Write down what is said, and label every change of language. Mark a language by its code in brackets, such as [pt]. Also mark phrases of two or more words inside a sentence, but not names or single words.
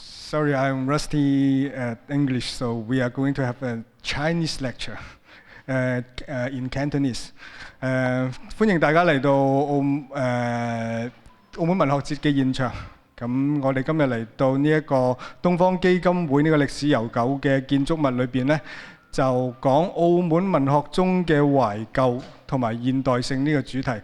[en] Sorry, I'm rusty at English, so we are going to have a Chinese lecture in Cantonese. [yue] 歡迎大家嚟到澳門文學節嘅現場。咁我哋今日嚟到呢一個東方基金會呢個歷史悠久嘅建築物裏邊呢，就講澳門文學中嘅懷舊同埋現代性呢個主題。